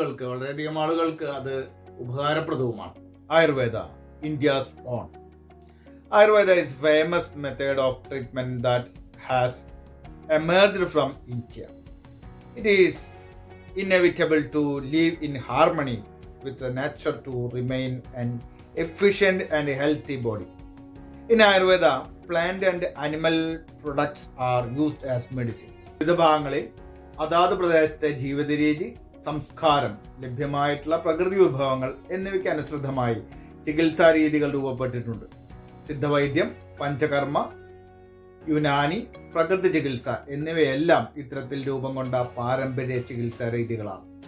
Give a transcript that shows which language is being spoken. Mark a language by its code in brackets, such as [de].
[ml] വളരെയധികം ആളുകൾക്ക് അത് ഉപകാരപ്രദവുമാണ്. [en] Ayurveda, India's own. Ayurveda is a famous method of treatment that has emerged from India. It is inevitable to live in harmony with the nature to remain an efficient and healthy body. In Ayurveda, plant and animal products are used as medicines. [ml] വിവിധ ഭാഗങ്ങളിൽ അതാത് പ്രദേശത്തെ ജീവിത രീതി, സംസ്കാരം, ലഭ്യമായിട്ടുള്ള പ്രകൃതി വിഭവങ്ങൾ എന്നിവയ്ക്ക് അനുസൃതമായി ചികിത്സാ രീതികൾ രൂപപ്പെട്ടിട്ടുണ്ട്. സിദ്ധവൈദ്യം, പഞ്ചകർമ്മ, യുനാനി, പ്രകൃതി ചികിത്സ എന്നിവയെല്ലാം ഇത്തരത്തിൽ രൂപം കൊണ്ട പാരമ്പര്യ ചികിത്സാ രീതികളാണ്.